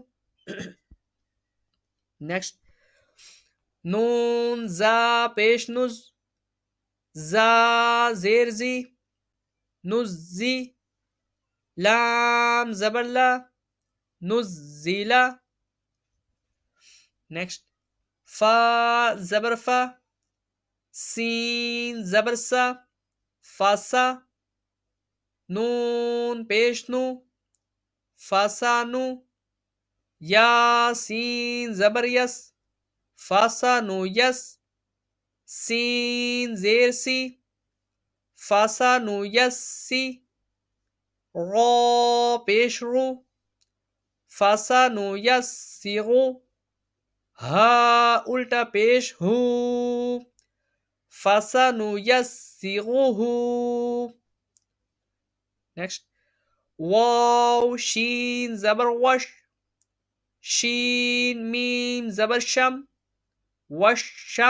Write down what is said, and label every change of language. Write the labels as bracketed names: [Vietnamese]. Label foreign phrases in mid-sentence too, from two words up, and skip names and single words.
[Urdu] نیکسٹ نون زا پیش نز، زا زیر زی، نزی. لام زبر لا، نزیلا. نیکسٹ فا زبر فا، سین زبر سا، فاسا. نون پیش نو، فاسانو. یا سین زبر یس، فاسانو یس. سین زیر سی، فاسانو یس سی. را پیش رو، فاسانو یس سیغو. ہا الٹا پیش ہو، فاسانو یس سیغو ہو. نیکسٹ واو شین زبر وش، شین میم زبر شم، وشم.